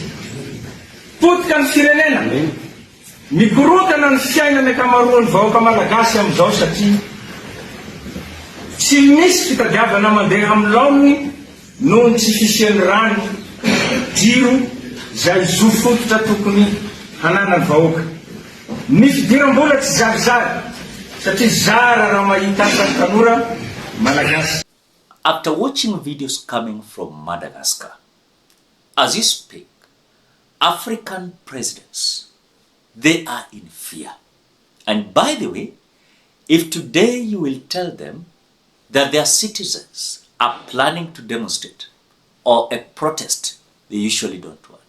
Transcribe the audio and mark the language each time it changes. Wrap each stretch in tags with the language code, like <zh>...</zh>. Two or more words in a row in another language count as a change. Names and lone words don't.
<mg>Potika ny firenena, mikorotana ny fiainana ankamaroan'ny vahoaka malagasy amin'izao satria tsy misy fitadiavana mandeha amin'ny laony noho ny tsy fisian'ny rano, jiro izay zo fototra tokony hananany vahoaka. Ny fidiram-bola tsy zarizary satria zara raha mahita asan'ny tanora malagasy.</mg> <en>After watching videos coming from Madagascar, as you speak, African presidents, they are in fear. And by the way, if today you will tell them that their citizens are planning to demonstrate or a protest, they usually don't want.</en>